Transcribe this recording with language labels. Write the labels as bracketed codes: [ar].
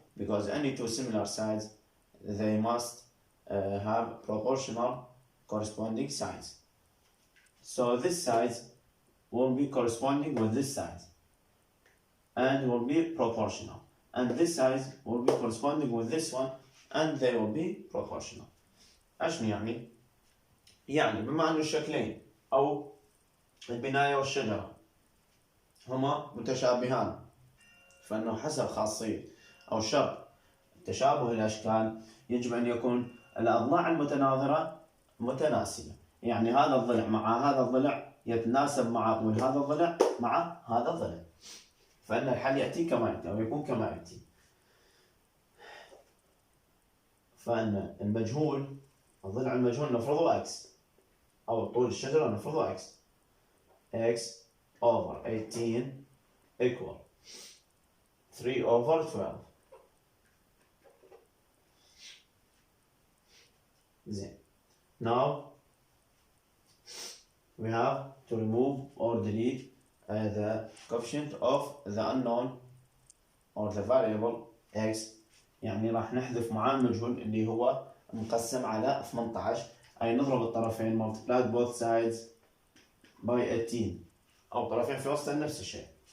[en] Because any two similar sides, they must have proportional corresponding sides. So this side will be corresponding with this side and will be proportional, and this side will be corresponding with this one and they will be proportional. [ar] أشنو يعني؟ يعني بما أن الشكلين أو البناية والشجرة هما متشابهان، فإنه حسب خاصية أو شرط تشابه الأشكال يجب أن يكون الأضلاع المتناظرة متناسبة، يعني هذا الضلع مع هذا الضلع يتناسب مع طول هذا الضلع مع هذا الضلع، فإن الحل يأتي كما يأتي أو يكون كما يأتي. فإن المجهول، الضلع المجهول نفرضه x، أو طول الشجرة نفرضه [en] x over 18 equal 3 over 12. [ar] زين. [en] Now we have to remove or delete the coefficient of the unknown or the variable x، [ar] يعني راح نحذف معاه المجهول اللي هو مقسم على 18، أي نضرب الطرفين [en] multiply both sides by 18 [ar] أو طرفين في وسط نفس الشيء.